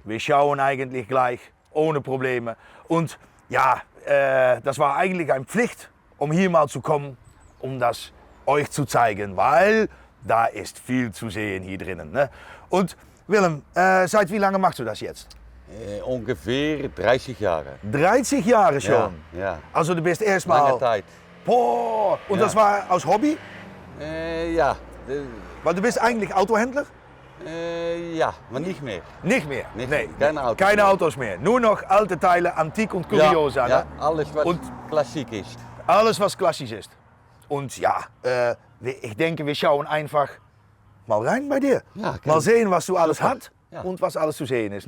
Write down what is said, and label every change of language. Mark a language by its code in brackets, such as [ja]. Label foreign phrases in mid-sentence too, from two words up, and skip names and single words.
[de] wir schauen eigentlich gleich, ohne Probleme. Und ja, das war eigentlich eine Pflicht, um hier mal zu kommen, um das euch zu zeigen, weil da ist viel zu sehen hier drinnen. Ne? Und Willem, seit wie lange machst du das jetzt? Ungefähr 30 Jahre. 30 Jahre schon? Ja. Also du bist erstmal... Lange Zeit. Boah, und Ja. das war aus Hobby? Ja. Weil du bist eigentlich Autohändler? [nl] Ja, maar niet meer. [de] Nicht mehr? Nicht Nee, mehr. Keine Autos keine mehr. Autos mehr. Nur noch alte Teile, antik und kuriosa. Ja, Ne? alles was Und- klassiek ist. Alles, was klassisch ist. Und ja, ich denke, wir schauen einfach mal rein bei dir. Ja, mal gerne. sehen, was du alles Super. hast Ja. und was alles zu sehen ist.